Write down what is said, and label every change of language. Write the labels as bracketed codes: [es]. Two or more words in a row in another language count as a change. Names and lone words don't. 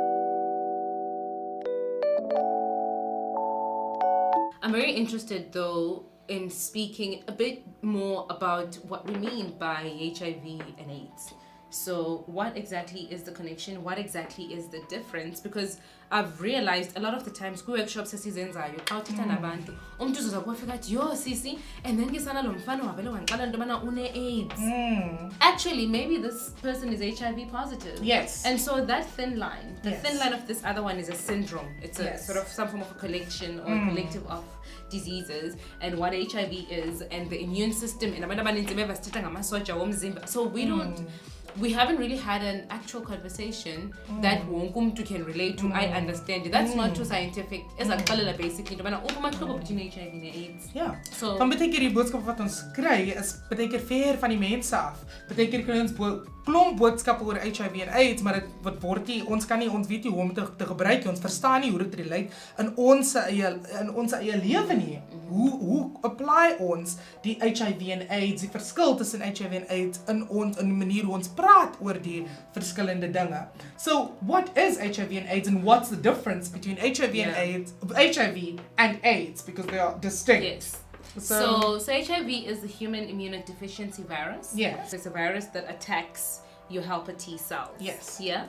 [en] I'm very interested though in speaking a bit more about what we mean by HIV and AIDS. So what exactly is the connection? What exactly is the difference? Because I've realized a lot of the times workshops [xh] esizenzayo xa uthetha nabantu umuntu uzoza kufika athi yo sisi [en] and then [xh] kesana lo mfana wavele wangiqala into yobana une-AIDS. [en] Actually maybe this person is HIV positive. Yes. And so that thin line, the thin line of this other one is a syndrome. It's a sort of some form of a collection or a collective of diseases, and what HIV is and the immune system and [xh] abantu abaninzi beva sithetha ngamasoja womzimba. [en] So we haven't really had an actual conversation that [zu] wonke umuntu [en] can relate to. I understand it. That's not too scientific. [xh] Ezaqalela basically into bana umahluko [en] between HIV and AIDS. [xh] Ja. [en] So [af] van baie keer die boodskap wat ons kry is baie keer ver van die mense af. Baie keer kry ons klomp boodskappe oor HIV en AIDS, maar dit wat word nie, ons kan nie, ons weet nie hoe om te gebruik nie. Ons verstaan nie hoe dit relate in ons eie lewe nie. Hoe apply ons die HIV en AIDS, die verskil tussen HIV en AIDS in die manier hoe ons praat oor die verskillende dinge. [en] So what is HIV and AIDS and what's the difference between HIV and AIDS, because they are distinct? yes. So HIV is the human immunodeficiency virus. Yes. It's a virus that attacks your helper T cells. Yes. Yeah?